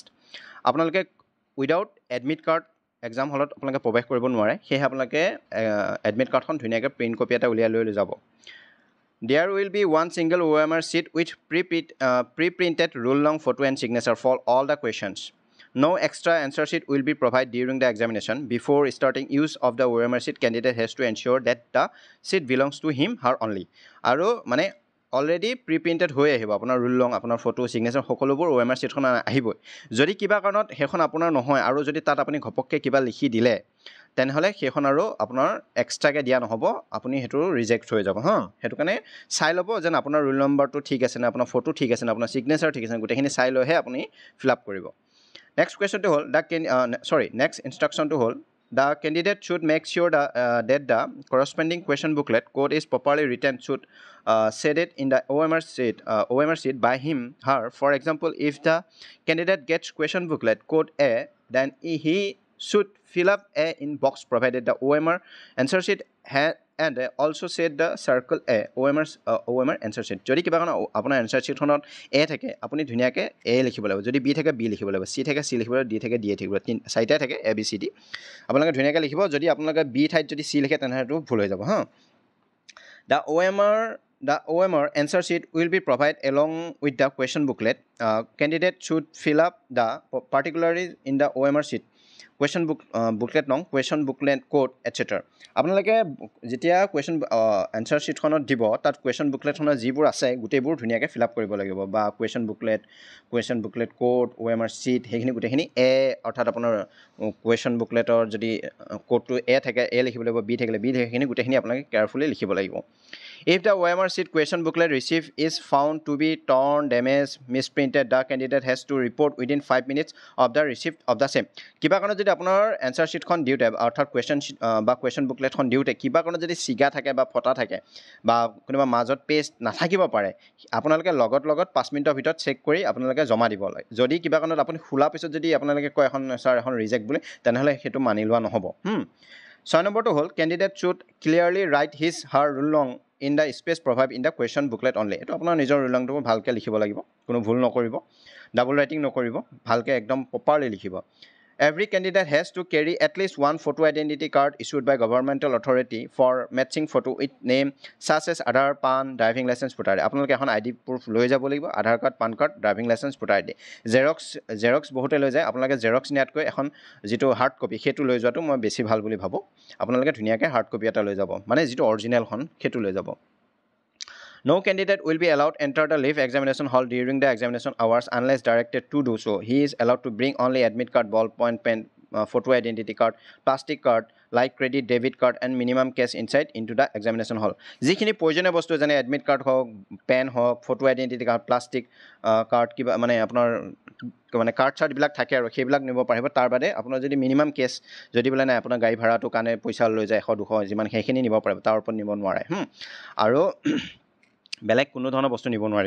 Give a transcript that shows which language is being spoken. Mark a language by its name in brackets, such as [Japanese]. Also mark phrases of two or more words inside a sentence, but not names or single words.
[Assamese] আপোনালোকে [English] without admit card exam [Assamese] হলত আপোনালোকে প্ৰৱেশ কৰিব নোৱাৰে, সেয়েহে আপোনালোকে [English] admit cardখন [Assamese] ধুনীয়াকৈ [English] print copy [Assamese] এটা উলিয়াই লৈ যাব। [English] There will be one single OMR sheet with pre-printed roll long photo and signature for all the questions. No extra answer sheet will be provided during the examination. Before starting use of the OMR sheet, candidate has to ensure that the sheet belongs to him, her only. [Assamese] আৰু মানে [English] already pre-printed [Assamese] হৈ আহিব আপোনাৰ [English] roll long, [Assamese] আপোনাৰ ফটো, ছিগনেচাৰ সকলোবোৰ OMR চিটখন আহিবই। যদি কিবা কাৰণত সেইখন আপোনাৰ নহয় আৰু যদি তাত আপুনি ঘপককৈ কিবা লিখি দিলে তেনেহ'লে সেইখন আৰু আপোনাৰ এক্সট্ৰাকৈ দিয়া নহ'ব, আপুনি সেইটো ৰিজেক্ট হৈ যাব হা। সেইটো কাৰণে চাই ল'ব যেন আপোনাৰ [English] roll numberটো [Assamese] ঠিক আছে নে, আপোনাৰ ফটো ঠিক আছে নে, আপোনাৰ ছিগনেচাৰ ঠিক আছে নে, গোটেইখিনি চাই লৈহে আপুনি [English] fill up [Assamese] কৰিব। [English] Next question to hold next instruction to hold the candidate should make sure that the corresponding question booklet code is properly written should set it in the OMR sheet by him her. For example, if the candidate gets question booklet code A, then he should fill up A in box provided the OMR answer sheet and also set the circle A OMR answer sheet. [Assamese] যদি কিবা কাৰণ আপোনাৰ [English] answer sheetখনত [Assamese] A থাকে আপুনি ধুনীয়াকৈ A লিখিব লাগিব, যদি B থাকে B লিখিব লাগিব, C থাকে C লিখিব লাগিব, D থাকে D থাকিব, চাৰিটাই থাকে ABCD আপোনালোকে ধুনীয়াকৈ লিখিব। যদি আপোনালোকে B ঠাইত যদি C লিখে তেনেহ'লে সেইটো ভুল হৈ যাব হা। [English] The OMR answer sheet will be provided along with the question booklet. Candidate should fill up the particulars in the OMR sheet. Question booklet no., question booklet code etcetera. [Assamese] আপোনালোকে যেতিয়া [English] question answer sheetখনত [Assamese] দিব তাত [English] question bookletখনত [Assamese] যিবোৰ আছে গোটেইবোৰ ধুনীয়াকৈ [English] fill up [Assamese] কৰিব লাগিব, বা [English] question booklet code OMR sheet [Assamese] সেইখিনি গোটেইখিনি অৰ্থাৎ আপোনাৰ [English] question bookletৰ [Assamese] যদি কোডটো থাকে লিখিব লাগিব, B থাকিলে B সেইখিনি গোটেইখিনি আপোনালোকে কেয়াৰফুলি লিখিব লাগিব। [English] If the OMR sheet question booklet received is found to be torn, damaged, misprinted, the candidate has to report within 5 minutes of the receipt of the same. [Assamese] কিবা কাৰণত যদি আপোনাৰ [English] answer sheetখন [Assamese] দিওঁতে অৰ্থাৎ [English] question bookletখন [Assamese] দিওঁতে কিবা কাৰণত যদি ছিগা থাকে বা ফটা থাকে বা কোনোবা মাজত পেজ নাথাকিব পাৰে, আপোনালোকে লগত 5 মিনিটৰ ভিতৰত চেক কৰি আপোনালোকে জমা দিব লাগে। যদি কিবা কাৰণত আপুনি খোলা পিছত যদি আপোনালোকে কয় এখন ৰিজেক্ট বুলি, তেনেহ'লে সেইটো মানি লোৱা নহ'ব। 6 নম্বৰটো হ'ল [English] candidate should clearly write his her roll long in the space provide in the question booklet only. [Assamese] এইটো আপোনাৰ নিজৰ [English] roll longটো [Assamese] ভালকৈ লিখিব লাগিব, কোনো ভুল নকৰিব, [English] double writing [Assamese] নকৰিব, ভালকৈ একদম প্ৰপাৰলি লিখিব। [English] Every candidate has to carry at least one photo identity card issued by governmental authority for matching photo with name such as Aadhaar, PAN, driving license, voter ID. [Assamese] আপোনালোকে এখন [English] ID proof [Assamese] লৈ যাব লাগিব, [English] Aadhaar card, PAN card, driving licence, voter ID. [Assamese] জেৰক্স বহুতে লৈ যায়, আপোনালোকে জেৰক্স নিয়াতকৈ এখন যিটো [English] hard copy [Assamese] সেইটো লৈ যোৱাটো মই বেছি ভাল বুলি ভাবোঁ। আপোনালোকে ধুনীয়াকৈ [English] hard copy [Assamese] এটা লৈ যাব, মানে যিটো অৰিজিনেলখন সেইটো লৈ যাব। [English] No candidate will be allowed enter the live examination hall during the examination hours unless directed to do so. He is allowed to bring only admit card, ballpoint pen, photo identity card, plastic card like credit, debit card and minimum cash inside into the examination hall. [Assamese] যিখিনি প্ৰয়োজনীয় বস্তু যেনে [English] admit card [Assamese] হওক, পেন হওক, [English] photo identity card, plastic card, [Assamese] কিবা মানে আপোনাৰ মানে কাৰ্ড চাৰ্টবিলাক থাকে আৰু সেইবিলাক নিব পাৰিব। তাৰ বাদে আপোনাৰ যদি [English] minimum cash [Assamese] যদি বোলে নাই আপোনাৰ গাড়ী ভাড়াটো কাৰণে পইচা লৈ যায় 100-200 যিমান সেইখিনি নিব পাৰিব, তাৰ ওপৰত নিব নোৱাৰে। আৰু বেলেগ কোনো ধৰণৰ বস্তু নিব নোৱাৰিব।